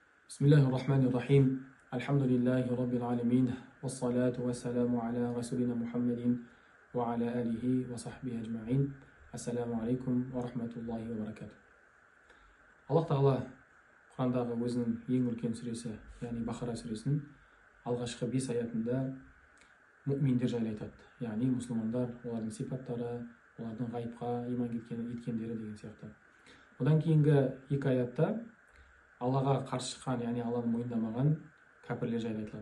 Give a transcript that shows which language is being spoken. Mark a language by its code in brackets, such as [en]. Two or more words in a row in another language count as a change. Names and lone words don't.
[ar] بسم الله الرحمن الرحيم الحمد لله رب العالمين والصلاة والسلام على رسولنا محمد وعلى آله وصحبه أجمعين السلام عليكم ورحمة الله وبركاته. [kk] Аллах Тағала Құрандағы өзінің ең үлкен сүресі, яғни Бақара сүресінің алғашқы 5 аятында мүминдер жайлы айтады. Яғни мұсылмандар, олардың сипаттары, олардың ғайыпқа иман еткендері деген сияқты. Одан кейінгі 2 аятта Аллаға қарсы шыққан, яғни Алланы мойындамаған кәпірлер жайлы айтылады.